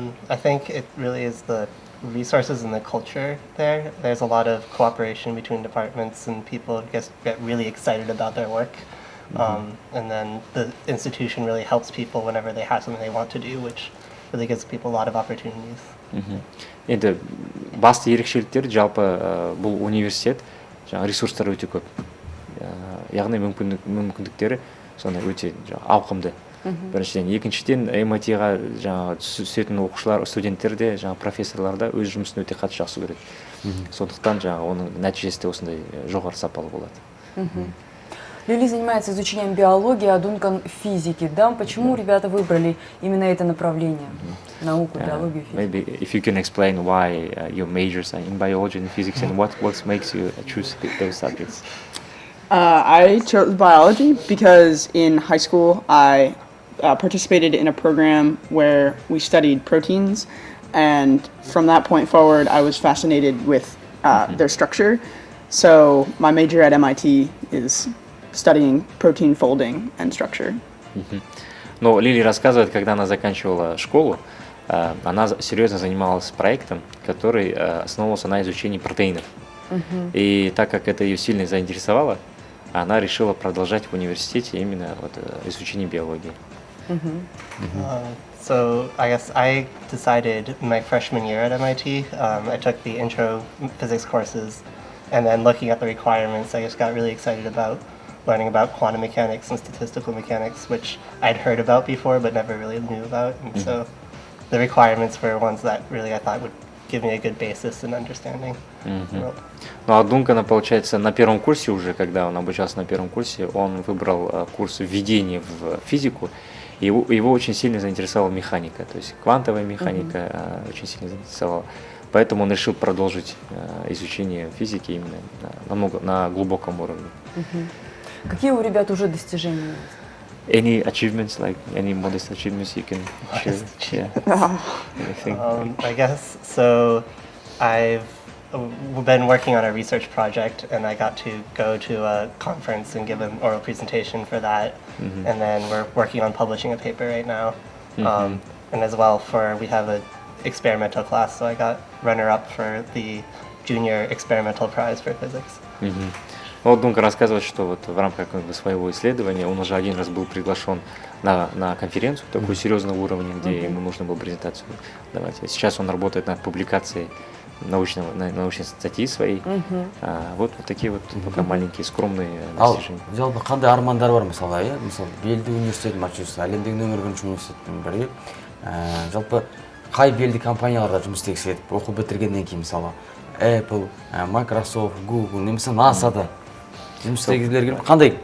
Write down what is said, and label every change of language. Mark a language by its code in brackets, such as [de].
[en] I think it really is the resources and the culture there. There's a lot of cooperation between departments, and people get really excited about their work. And then the institution really helps people whenever they have something they want to do, which really gives people a lot of opportunities. [kk] Енді басты ерекшеліктер жалпы бұл университет ресурстары өте көп. Яғни мүмкіндіктері сондай өте ауқымды. Біріншіден, екіншіден MIT-ға түсетін оқушылар, студенттер де, профессорлар да өз жұмысын өте қатты жақсы көреді. Сондықтан оның нәтижесі де осындай жоғары сапалы болады. [ru] Лили занимается изучением биологии, а Дункан физики. Да? Почему ребята выбрали именно это направление? Науку, биологию, физику. [en] Maybe if you can explain why your majors are in biology and physics and what makes you choose those subjects. I chose biology because in high school I participated in a program where we studied proteins, and from that point forward I was fascinated with their structure. So my major at MIT is studying protein folding and structure. [ru] Но Лили рассказывает, когда она заканчивала школу, она серьезно занималась проектом, который основывался на изучении протеинов. И так как это ее сильно заинтересовало, она решила продолжать в университете именно изучение биологии. [en] So I guess I decided my freshman year at MIT, I took the intro physics courses, and then looking at the requirements, I just got really excited about learning about quantum mechanics and statistical mechanics, which I'd heard about before but never really knew about. And so the requirements were ones that really I thought would give me a good basis in understanding the world. [ru] Ну а Дункана, получается, на первом курсе уже, когда он обучался на первом курсе, он выбрал курс введения в физику. Его очень сильно заинтересовала механика, то есть квантовая механика очень сильно заинтересовала. Поэтому он решил продолжить изучение физики именно на глубоком уровне. Какие у ребят уже достижения? [en] Any achievements, like any modest achievements you can share? Yeah. I guess so. I've been working on a research project, and I got to go to a conference and give an oral presentation for that. And then we're working on publishing a paper right now. And as well, we have an experimental class, so I got runner-up for the junior experimental prize for physics. [ru] Вот Дункан рассказывает, что вот в рамках своего исследования он уже один раз был приглашен на конференцию такого серьезного уровня, где ему нужно было презентацию давать. Сейчас он работает над публикацией научной статьи своей. Вот такие вот пока маленькие скромные достижения. [kk] Жалпы қандай армандар бар мысалы, иә? Мысалы, белді университет Массачусетс, әлемдегі нөмір бірінші университеттің бірі. Жалпы қай белді компанияларда жұмыс істегісі келеді? Оқу бітіргеннен кейін мысалы, Apple, Microsoft, Google, немесе NASA-да жұмыс істегілер келіп, қандай?